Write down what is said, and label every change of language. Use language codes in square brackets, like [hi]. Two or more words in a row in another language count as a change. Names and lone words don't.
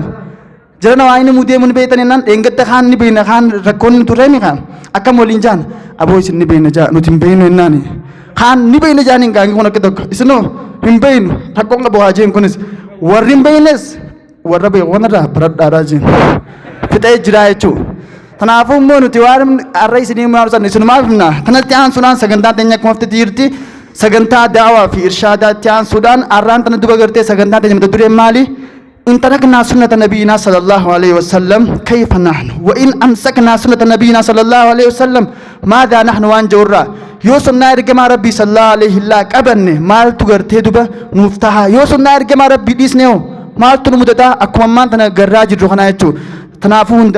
[om] Jarana waa inni mudee mun beektan yennaan dheengadda kaan ni beekna kaan rakkoon ni turreemi kaan akkam waliin jaan aboo isin ni beekna jaa nuti hin beeknu yennaani kaan ni beekna jaaniin gaangi kun akka tokko isinoo hin beeknu rakkoon qabu haa jeen kunis warri hin beeknes warra beekonirraa baradhaadhaa jeen fixee jiraa jechuudha. Kanaafuu immoo nuti waan har'a isinii maarsan isinumaaf himna kanatti aansuudhaan sagantaan teenya akkuma hafte jirti. Sagantaa daawaa fi irshaadaa itti aansuudhaan har'aan tana duba gartee sagantaa teenya mata dureen maali? [ar] إن تركنا سنة نبينا صلى الله عليه وسلم كيف نحن وإن أمسكنا سنة نبينا صلى الله عليه وسلم ماذا نحن [om] waan jawurraa yoo sunnaa ergamaa rabbii [ar] صلى الله عليه [om] illaa qabanne maaltu gartee duba nuuf taha yoo sunnaa ergamaa rabbii dhiisne hoo maaltu nu mudataa akkuma ammaan tana garraa jirru kanaa jechuudha. Kanaafuu